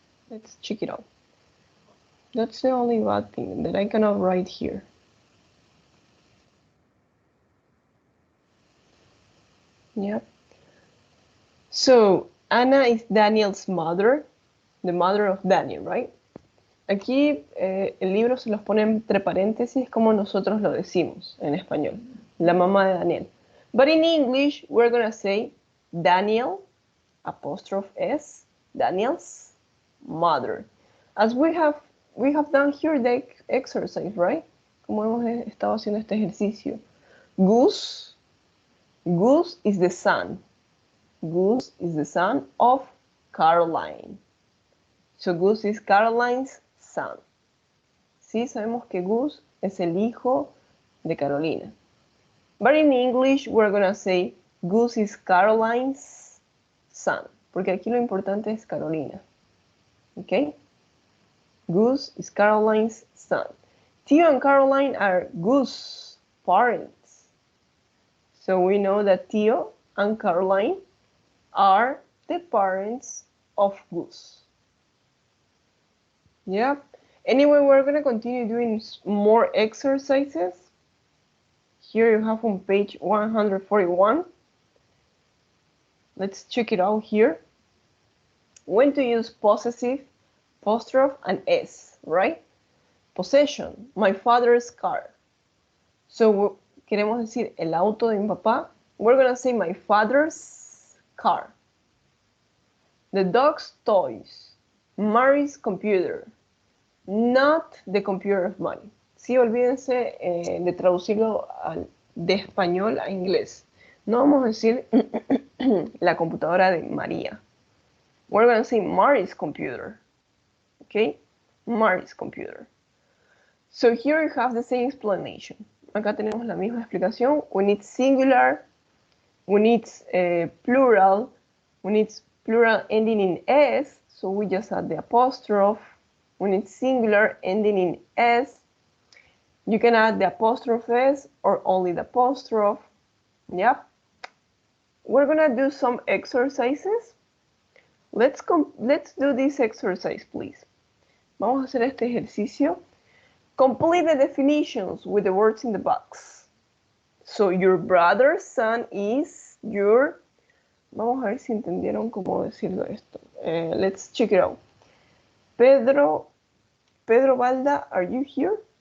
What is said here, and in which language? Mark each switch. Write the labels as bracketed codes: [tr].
[en] Let's check it out. That's the only bad thing, that I cannot write here. Yep. So, Anna is Daniel's mother, the mother of Daniel, right? [es] Aquí el libro se los pone entre paréntesis como nosotros lo decimos en español, la mamá de Daniel. [en] But in English, we're going to say Daniel, apostrophe S, Daniel's mother. As we have done here the exercise, right? [es] Como hemos estado haciendo este ejercicio. [en] Goose is the son. Goose is the son of Caroline. So Gus is Caroline's son. [es] Sí, sabemos que Gus es el hijo de Carolina. [en] But in English, we're gonna say Gus is Caroline's son. [es] Porque aquí lo importante es Carolina. [en] Okay? Gus is Caroline's son. Theo and Caroline are Gus' parents. So we know that Theo and Caroline are the parents of Gus. Yeah. Anyway, we're going to continue doing more exercises. Here you have on page 141. Let's check it out here. When to use possessive, apostrophe, and S, right? Possession, my father's car. [es] So queremos decir el auto de mi papá. [en] We're going to say my father's car. The dog's toys, Mary's computer, not the computer of money. [es] Sí, olvídense de traducirlo de español a inglés. No vamos a decir la computadora de María. [en] We're going to say Mary's computer. Okay? Mary's computer. So here you have the same explanation. [es] Acá tenemos la misma explicación. [en] When it's singular, when it's plural, when it's plural ending in S, so we just add the apostrophe. When it's singular ending in S, you can add the apostrophe S or only the apostrophe. Yep. We're gonna do some exercises. Let's do this exercise, please. [es] Vamos a hacer este ejercicio. [en] Complete the definitions with the words in the box. So your brother's son is your... [es] Vamos a ver si entendieron cómo decirlo esto. [en] Let's check it out. Pedro Balda, are you here?